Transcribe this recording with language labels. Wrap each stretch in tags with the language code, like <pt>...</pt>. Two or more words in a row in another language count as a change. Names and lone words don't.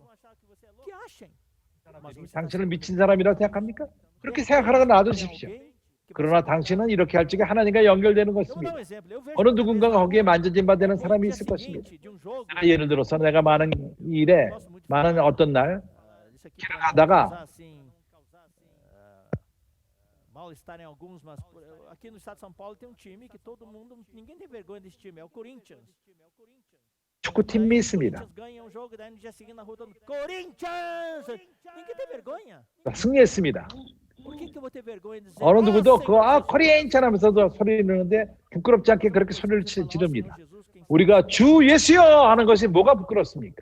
<ko>당신을 미친 사람이라고 생각합니까? 그렇게 생각하라고 놔두십시오. 그러나 당신은 이렇게 할 적에 하나님과 연결되는 것입니다. 어느 누군가가 거기에 만져진 바 되는 사람이 있을 것입니다. 예를 들어서 내가 많은 어떤 날 길을 가다가</ko> <pt>mal-estar em alguns, mas aqui no estado de São Paulo tem um time que todo mundo, ninguém tem vergonha desse time, é o Corinthians.</pt> <ko>축구팀이 있습니다. 승리했습니다. 어느 누구도 코리안찬 하면서도 소리 내는데 부끄럽지 않게 그렇게 소리를 지릅니다. 우리가 주 예수여 하는 것이 뭐가 부끄럽습니까?</ko>